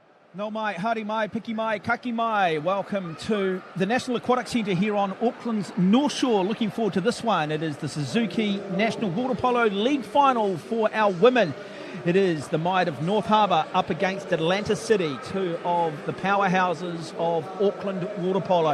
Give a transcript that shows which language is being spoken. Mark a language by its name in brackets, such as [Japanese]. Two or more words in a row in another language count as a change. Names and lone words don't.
[Māori] No mai, haere mai, piki mai, kaki mai. [English] Welcome to the National Aquatic Centre here on Auckland's North Shore. Looking forward to this one. It is the Suzuki National Water Polo League Final for our women. It is the might of North Harbour up against Atlanta City, two of the powerhouses of Auckland water polo.